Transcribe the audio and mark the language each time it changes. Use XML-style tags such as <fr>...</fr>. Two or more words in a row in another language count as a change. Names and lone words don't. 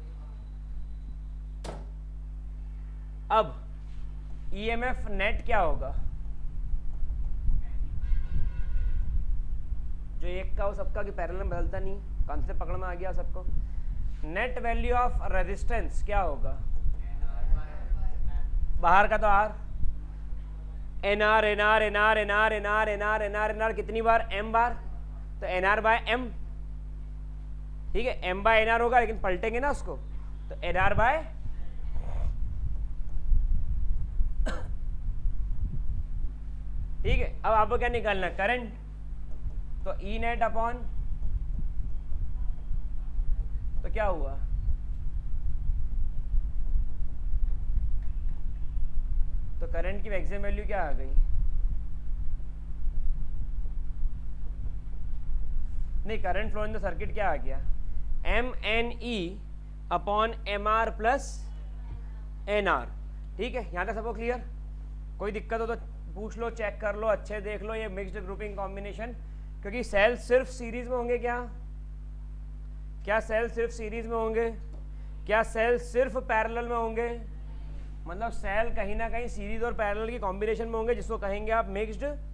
<hi>अब</hi> <en>EMF net</en> <hi>क्या होगा, जो एक का हो सबका, कि पैरेलल में बदलता नहीं, कॉन्सेप्ट पकड़ में आ गया सबको।</hi> <en>net value of resistance</en> <hi>क्या होगा, बाहर का तो आर, एन आर एन आर एन आर एन आर एन आर एन आर एन आर एन आर, कितनी बार, एम बार, तो एन आर बाय एम, ठीक है। एम बाय एन आर होगा, लेकिन पलटेंगे ना उसको, तो एन आर बाय, ठीक है। अब आपको क्या निकालना, करंट, तो</hi> <en>E net upon,</en> <hi>तो क्या हुआ, तो करंट की</hi> <en>maximum value</en> <hi>क्या आ गई, नहीं,</hi> <en>current flow in the circuit</en> <hi>क्या आ गया,</hi> <en>M N E upon M R plus N R,</en> <hi>ठीक है। यहां तक सबको क्लियर, कोई दिक्कत हो तो पूछ लो, चेक कर लो, अच्छे देख लो, ये</hi> <en>mixed grouping combination,</en> <hi>क्योंकि सेल सिर्फ सीरीज में होंगे, क्या सेल सिर्फ सीरीज में होंगे, क्या सेल सिर्फ पैरेलल में होंगे, मतलब सेल कहीं ना कहीं सीरीज और पैरेलल की कॉम्बिनेशन में होंगे, जिसको कहेंगे आप मिक्स्ड</hi>